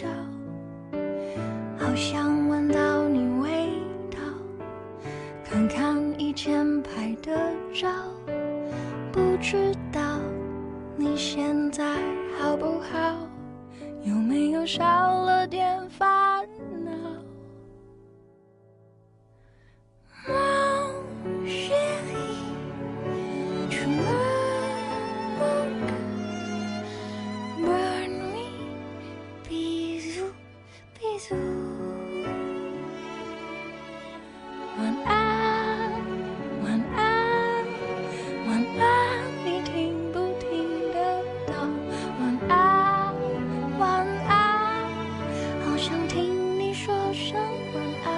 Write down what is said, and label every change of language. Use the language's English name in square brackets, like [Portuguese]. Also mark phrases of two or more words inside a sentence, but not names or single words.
[Chinese] 好想聞到你味道，看看以前拍的照，不知道你現在好不好，有沒有少了點煩惱。 [French] Mon chéri, tu me manques, bonne nuit, bisous, bisous。 [Chinese] 晚安，晚安，晚安，你聽不聽得到？晚安，晚安，好想聽你說聲晚安。